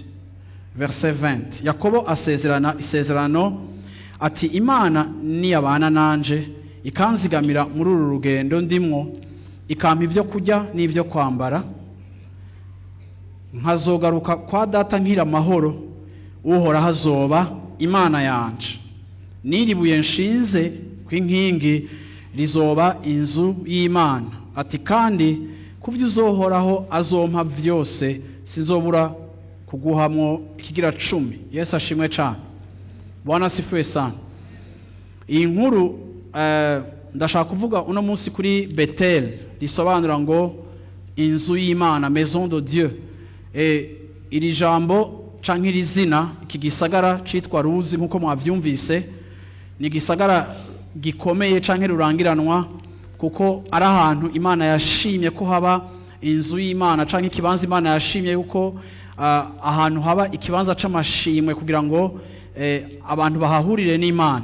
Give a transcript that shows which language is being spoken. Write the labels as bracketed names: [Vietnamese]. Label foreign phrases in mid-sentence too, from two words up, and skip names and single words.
[Rundi] Verset 20 Yakobo asezerana isezerano ati Imana niyabana nanje ikanzigamira muri uru rugendo ndimwo, ikampa ivyo kurya n'ivyo kwambara, nkazogaruka kwa data nkira amahoro, uhoraho azoba Imana yanje. Niribuye nshinze kw'inkingi rizoba inzu y'Imana. Ati kandi kuvyo uzohoraho azompa vyose sinzobura kuguhamwo ikigira 10. Yesu ashimwe cyane. [Swahili] Bwana asifiwe sana. [Rundi] Iyi nkuru ndashaka kuvuga uno munsi kuri Betel, risobanura ngo inzu y'Imana, [French] maison de Dieu. [Rundi] Iri jambo canke iri zina, iki gisagara citwa Ruzi nkuko mwavyumvise, ni gisagara gikomeye canke rurangiranwa kuko ari ahantu Imana yashimye ko haba inzu y'Imana canke ikibanza Imana yashimye yuko ahantu haba ikibanza c'amashimwe kugira ngo abantu bahahurire n'Imana.